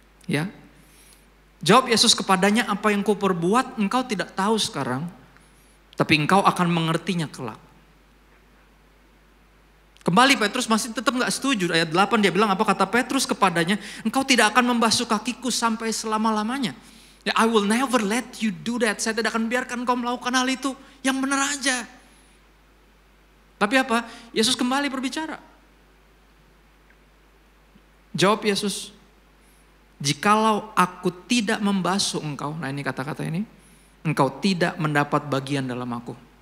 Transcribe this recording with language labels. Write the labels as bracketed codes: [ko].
[id] Ya. Jawab Yesus kepadanya, apa yang kau perbuat engkau tidak tahu sekarang, tapi engkau akan mengertinya kelak. Kembali Petrus masih tetap gak setuju. Ayat 8 dia bilang, apa kata Petrus kepadanya, engkau tidak akan membasuh kakiku sampai selama-lamanya. [en] Ya, I will never let you do that. [id] Saya tidak akan biarkan kau melakukan hal itu. Yang benar aja. Tapi apa? Yesus kembali berbicara. Jawab Yesus, jikalau aku tidak membasuh engkau, nah ini kata-kata ini, engkau tidak mendapat bagian dalam aku.